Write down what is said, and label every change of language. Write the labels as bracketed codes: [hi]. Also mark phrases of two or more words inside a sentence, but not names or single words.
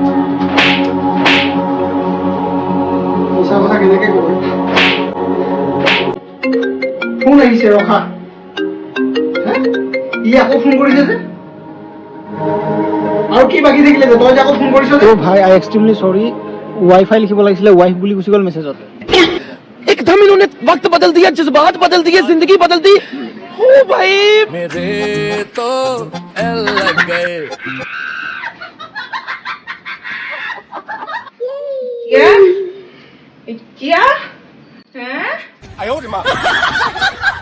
[as] মিছা কথা কেনেকে ক'ব ফোন আহিছে ৰখা ই আকৌ ফোন কৰিছে যে আৰু কি বাকি থাকিলে যে তই যে আকৌ ফোন কৰিছ যে ভাই [en] I extremely sorry [as] ৱাইফাই লিখিব লাগিছিলে ৱাইফ বুলি গুচি গ'ল মেছেজত [hi] एकदम इन्होंने वक्त बदल दिया जज्बात बदल दिए जिंदगी बदल दी ओ भाई मेरे तो एल लग गए क्या हैं